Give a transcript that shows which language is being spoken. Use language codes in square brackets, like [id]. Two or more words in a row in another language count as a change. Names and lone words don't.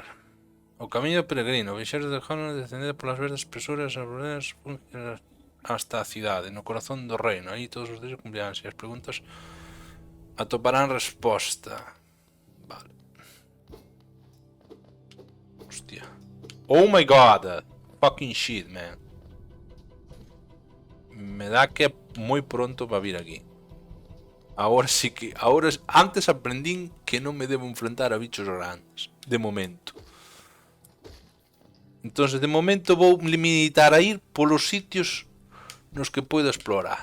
[gl] O camiño peregrino. Viaxeiros de Jonas descender polas verdes espesuras hasta a cidade, no corazón do reino. Aí todos os deses cumpliránse. As preguntas atoparán resposta. Vale. Hostia. [en] Oh my god. Fucking shit, man. [gl] Me dá que é moi pronto para vir aquí. Ahora sí que... Antes aprendín que non me debo enfrentar a bichos grandes. De momento. Entonces, de momento vou limitar a ir polos sitios nos que podo explorar.